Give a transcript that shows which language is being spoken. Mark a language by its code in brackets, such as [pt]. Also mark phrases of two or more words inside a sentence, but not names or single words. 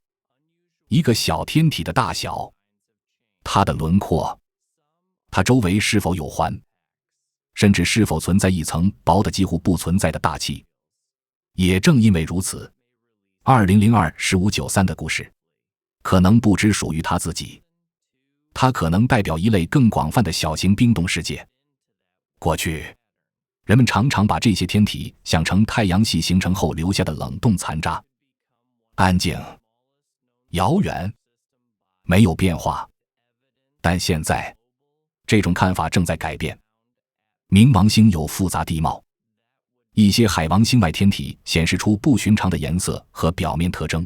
[zh] 一個小天體的大小，它的輪廓，它周圍是否有環，甚至是否存在一層薄的幾乎不存在的大气。也正因為如此，2002-1593的故事可能不只屬於它自己，它可能代表一類更廣泛的小型冰凍世界。過去，人們常常把這些天體想成太陽系形成後留下的冷凍殘渣，安靜、遙遠，沒有變化。但現在，這種看法正在改變。冥王星有複雜地貌，一些海王星外天體顯示出不尋常的顏色和表面特徵。